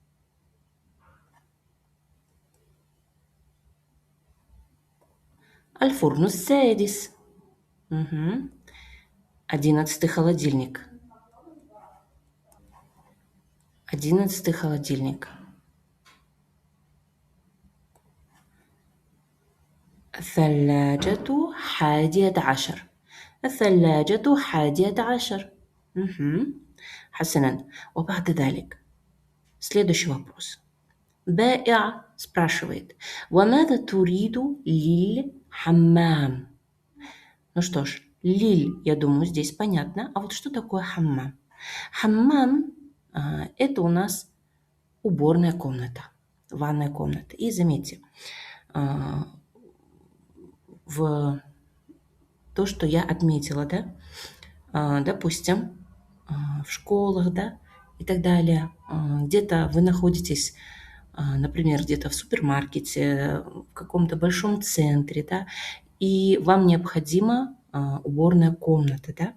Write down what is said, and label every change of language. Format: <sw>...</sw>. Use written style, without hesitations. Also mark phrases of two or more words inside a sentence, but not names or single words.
<ar>الفرن السادس.</ar> <ru>11-й холодильник. 11-й холодильник.</ru> <ar>الثلاجة 11. الثلاجة 11. مهم. حسنا. وبعد ذلك</ar> <ru>следующий вопрос.</ru> <ar>بائع спрашивает: وماذا تريد للحمام?</ar> <ru>Ну что ж, лиль, я думаю, здесь понятно. А вот что такое хаммам? Хаммам это у нас уборная комната, ванная комната. И заметьте, а, в то, что я отметила, да, допустим, в школах, да, и так далее, где-то вы находитесь, например, где-то в супермаркете, в каком-то большом центре, да, и вам необходима уборная комната, да.</ru>